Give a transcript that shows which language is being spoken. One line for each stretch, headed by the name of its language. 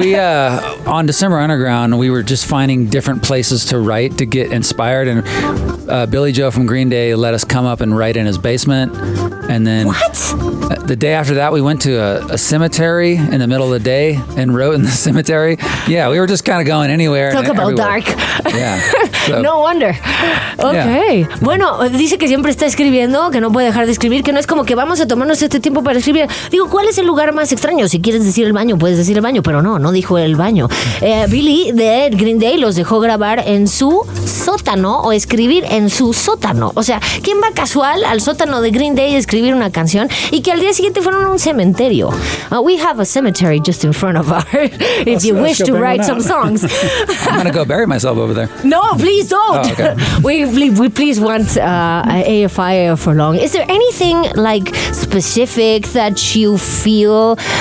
English: We, on December Underground, we were just finding different places to write to get inspired. And Billy Joe from Green Day let us come up and write in his basement. And then the day after that, we went to a cemetery in the middle of the day and wrote in the cemetery. Yeah, we were just kind of going anywhere. Talk about everywhere. dark. Yeah. So, no wonder. Okay. Yeah.
Spanish: Bueno, dice que siempre está escribiendo, que no puede dejar de escribir, que no es como que vamos a tomarnos este tiempo para escribir. Digo, ¿cuál es el lugar más extraño? Si quieres decir el baño, puedes decir el baño, pero no dijo el baño. Billy de Green Day los dejó grabar en su sótano o escribir en su sótano. O sea, ¿quién va casual al sótano de Green Day a escribir una canción y que al día siguiente fueron a un cementerio?
English: We have a cemetery just in front of our if you wish to write some songs. I'm gonna go bury myself over there. No, please don't. Oh, okay. We please want AFI for long. Is there anything like specific that you feel?